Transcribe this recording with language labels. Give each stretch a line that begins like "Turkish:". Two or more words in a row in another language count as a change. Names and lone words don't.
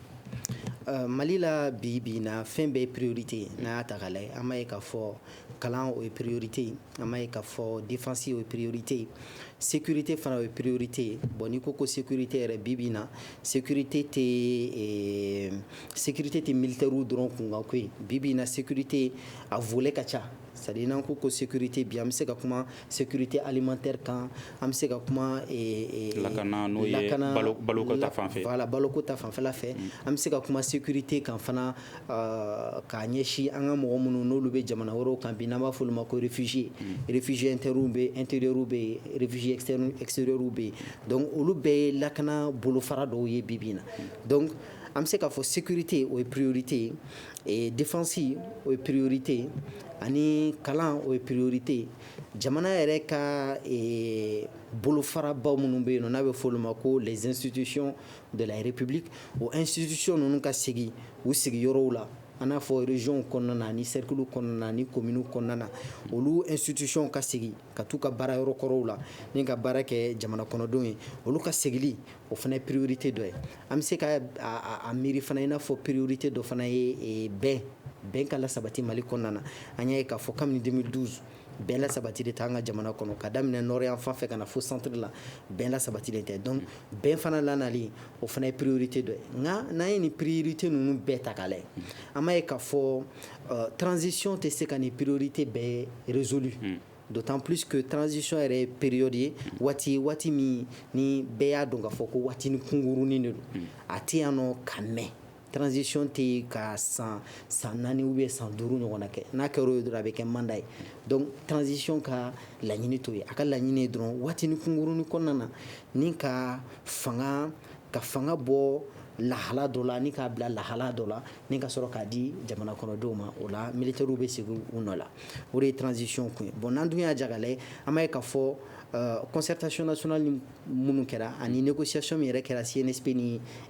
Bambara: Mali la bi bi in na fɛn bɛɛ ye priorité ye n'a y'a ta k'a lajɛ an b'a ye k'a fɔ kalan o ye priorité ye an b'a ye k'a fɔ défense o ye priorité ye sécurité fana o ye priorité ye bon n'i ko sécurité yɛrɛ bi bi in na sécurité tɛ militaire dɔrɔn kunkan ko ye bi bi in na sécurité a volet ka ca
French: c'est-à-dire
Bambara: n'an ko sécurité bi an bɛ se ka kuma
French: sécurité alimentaire
Bambara: kan an bɛ se ka kuma lakana n'o ye baloko ta fanfɛ voilà baloko ta fanfɛla fɛ an bɛ se ka kuma sécurité kan fana k'a ɲɛsin an ka mɔgɔ minnu n'olu bɛ jamana wɛrɛw kan bi n'an b'a fɔ olu ma ko
French: réfugié internes
Bambara: bɛ intérieurs bɛ yen
French: réfugié extérieurs
Bambara: bɛ yen donc olu bɛɛ ye lakana bolofara dɔw ye bi bi in na donc am se ka fo sécurité o
French: priorité et défense
Bambara: o priorité ani kalan o priorité jamana yɛrɛ ka bolofarabaw minnu bɛ yen nɔ n'a bɛ fɔ olu ma ko
French: les institutions de la république
Bambara: o institution ninnu ka sigi u sigiyɔrɔw la an n'a fɔ région kɔnɔna na ni cercle kɔnɔna na ni commune kɔnɔna na olu institution ka sigi ka t'u ka baara yɔrɔ kɔrɔw la ni ka baara kɛ jamana kɔnɔdenw ye olu ka segili o fana ye priorité dɔ ye an bɛ se ka a miiri fana i n'a fɔ priorité dɔ fana ye bɛn ka lasabati Mali kɔnɔna na an y'a ye k'a fɔ kabini 2012 bɛn la sabati de tɛ an ka jamana kɔnɔ ka daminɛ nord yan fan fɛ ka na fo centre la bɛn la sabati de tɛ donc bɛn fana lanali o fana ye priorité dɔ ye nka n'an ye nin priorité ninnu bɛɛ ta k'a lajɛ an b'a ye k'a fɔ transition tɛ se ka nin priorité bɛɛ résolu
French: d'autant plus que transition
Bambara: yɛrɛ ye période ye waati min ni bɛɛ y'a dɔn k'a fɔ ko waati ni kunkurunin de don a tɛ yan nɔ ka mɛn transition tɛ ka san 4
French: ou bien
Bambara: san 5 ɲɔgɔnna kɛ n'a kɛra o ye dɔrɔn a bɛ kɛ mandat ye donc transition ka laɲini t'o ye a ka laɲini ye dɔrɔn waati ni kunkurunin kɔnɔna na ni ka fanga bɔ lahala dɔ la ni k'a bila lahala dɔ la ni ka sɔrɔ k'a di jamana kɔnɔdenw ma o la militaires bɛ segin u nɔ la o de ye transition kun ye bon n'an dun y'a jaga lajɛ an b'a ye k'a fɔ
French: concertation nationale
Bambara: ni minnu kɛra ani négociation min yɛrɛ kɛra CNSP ni